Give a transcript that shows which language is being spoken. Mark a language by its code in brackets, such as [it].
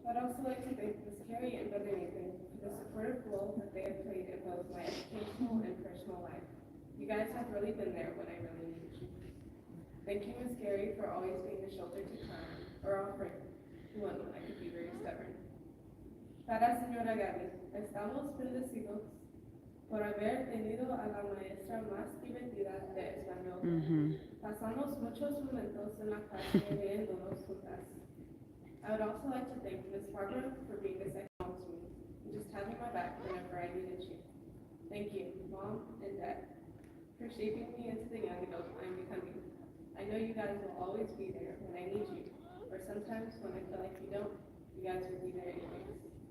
[en] I'd also like to thank Ms. Carrie and Brother Nathan for the supportive role that they have played in both my educational and personal life. You guys have really been there when I really needed you. Thank you, Ms. Carrie, for always being a shoulder to cry or offering when I could be very stubborn. [es] Para señora Gaby, estamos bendecidos por haber tenido a la maestra más divertida de español. Pasamos muchos momentos en la clase riéndonos juntas. [en] I would also like to thank Ms. Barbara for being a second mom to me and just having my back whenever I needed you. Thank you, Mom and Dad, for shaping me into the young adult I'm becoming. I know you guys will always be there when I need you, or sometimes when I feel like you don't, you guys will be there anyways.